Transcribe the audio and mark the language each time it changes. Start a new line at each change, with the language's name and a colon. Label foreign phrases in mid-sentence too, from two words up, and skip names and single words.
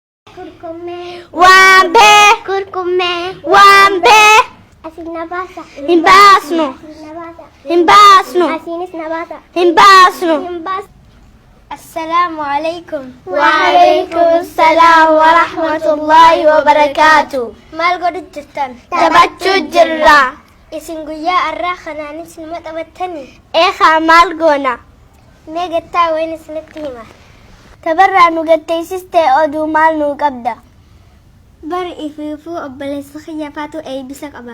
Arabic: Wambe. Wambe. Himbasnu. Himbasnu. Himbasnu. السلام عليكم. وعليكم السلام ورحمة الله وبركاته.
Oromo: maal godhu jirtan? Taphachuu jirra. Isin guyyaa arraa kanaan isin maxabattanii? Maal goona? Mee gattaa wayin isinitti hima. Tabarraa nu gatteessistee oduu maal nuu qabda? Bari ifiifuu obboleessa kiyyafaatu eebbisa qaba.